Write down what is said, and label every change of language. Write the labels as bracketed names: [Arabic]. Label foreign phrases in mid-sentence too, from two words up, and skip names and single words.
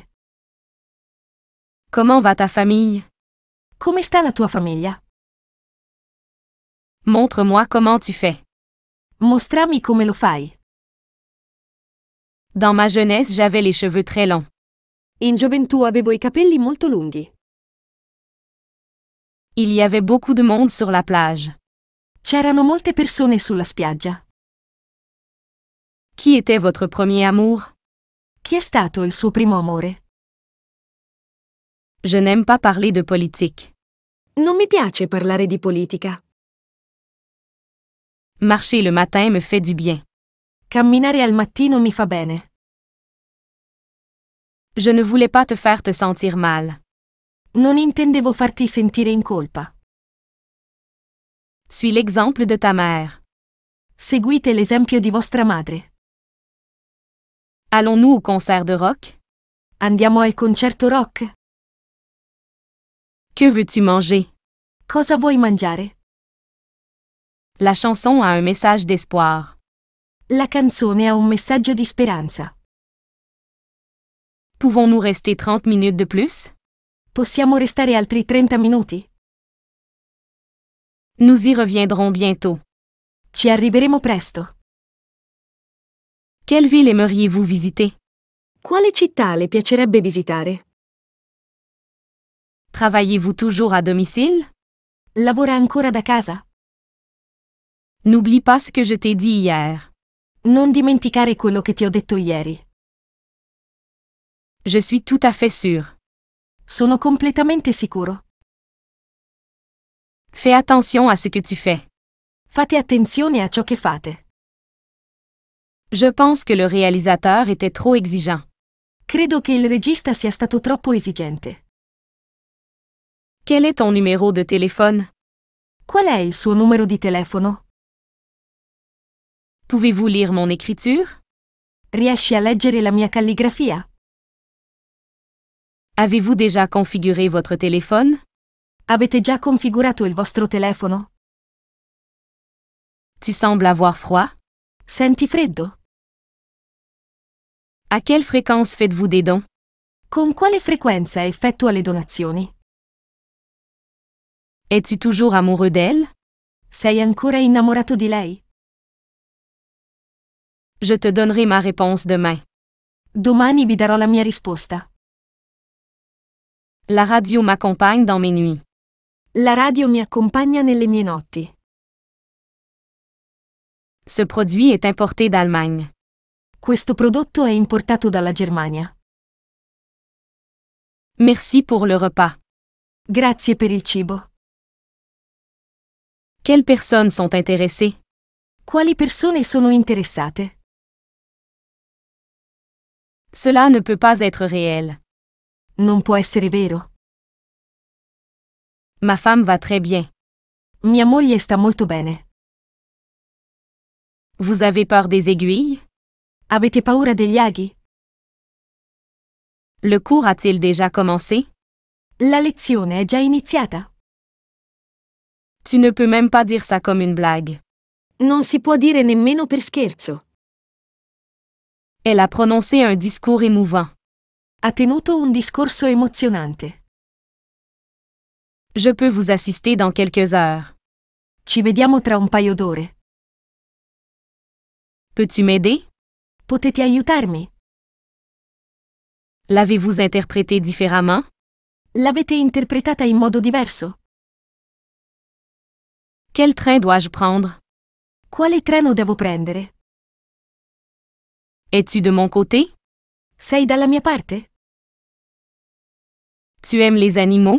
[French] Comment va ta famille? [Italian] Come sta la tua famiglia? [French] Montre-moi comment tu fais. [Italian] Mostrami come lo fai. [French] Dans ma jeunesse, j'avais les cheveux très longs. [Italian] In gioventù avevo i capelli molto lunghi. [French] Il y avait beaucoup de monde sur la plage. [Italian] C'erano molte persone sulla spiaggia. [French] Qui était votre premier amour? [Italian] Chi è stato il suo primo amore? [French] Je n'aime pas parler de politique. [Italian] Non mi piace parlare di politica. [French] Marcher le matin me fait du bien. [Italian] Camminare al mattino mi fa bene. [French] Je ne voulais pas te faire te sentir mal. [Italian] Non intendevo farti sentire in colpa. [French] Suis l'exemple de ta mère. [Italian] Seguite l'esempio di vostra madre. [French] Allons-nous au concert de rock? [Italian] Andiamo al concerto rock? [French] Que veux-tu manger? [Italian] Cosa vuoi mangiare? [French] La chanson a un message d'espoir. [Italian] La canzone ha un messaggio di speranza. [French] Pouvons-nous rester 30 minutes de plus? [Italian] Possiamo restare altri 30 minuti? [French] Nous y reviendrons bientôt. [Italian] Ci arriveremo presto. [French] Quelle ville aimeriez-vous visiter? [Italian] Quale città le piacerebbe visitare? [French] Travaillez-vous toujours à domicile? [Italian] Lavora ancora da casa? [French] N'oublie pas ce que je t'ai dit hier. [Italian] Non dimenticare quello che ti ho detto ieri. [French] Je suis tout à fait sûr. [Italian] Sono completamente sicuro. [French] Fais attention à ce que tu fais. [Italian] Fate attenzione a ciò che fate. [French] Je pense que le réalisateur était trop exigeant. [Italian] Credo che il regista sia stato troppo esigente. [French] Quel est ton numéro de téléphone? [Italian] Qual è il suo numero di telefono? [French] Pouvez-vous lire mon écriture? [Italian] Riesci a leggere la mia calligrafia? [French] Avez-vous déjà configuré votre téléphone? [Italian] Avete già configurato il vostro telefono? [French] Tu sembles avoir froid. [Italian] Senti freddo? [French] À quelle fréquence faites-vous des dons? [Italian] Con quale frequenza effettua le donazioni? [French] Es-tu toujours amoureux d'elle? [Italian] Sei ancora innamorato di lei? [French] Je te donnerai ma réponse demain. [Italian] Domani vi darò la mia risposta. [French] La radio m'accompagne dans mes nuits. [Italian] La radio mi accompagna nelle mie notti. [French] Ce produit est importé d'Allemagne. [Italian] Questo prodotto è importato dalla Germania. [French] Merci pour le repas. [Italian] Grazie per il cibo. [French] Quelles personnes sont intéressées? [Italian] Quali persone sono interessate? [French] Cela ne peut pas être réel. [Italian] Non può essere vero. [French] Ma femme va très bien. [Italian] Mia moglie sta molto bene. [French] Vous avez peur des aiguilles? [Italian] Avete paura degli aghi? [French] Le cours a-t-il déjà commencé? [Italian] La lezione è già iniziata? [French] Tu ne peux même pas dire ça comme une blague. [Italian] Non si può dire nemmeno per scherzo. [French] Elle a prononcé un discours émouvant. [Italian] Ha tenuto un discorso emozionante. [French] Je peux vous assister dans quelques heures. [Italian] Ci vediamo tra un paio d'ore. [French] Peux-tu m'aider? [Italian] Potete aiutarmi? [French] L'avez-vous interprété différemment? [Italian] L'avete interpretata in modo diverso? [French] Quel train dois-je prendre? [Italian] Quale treno devo prendere? [French] Es-tu de mon côté? [Italian] Sei dalla mia parte? [French] Tu aimes les animaux?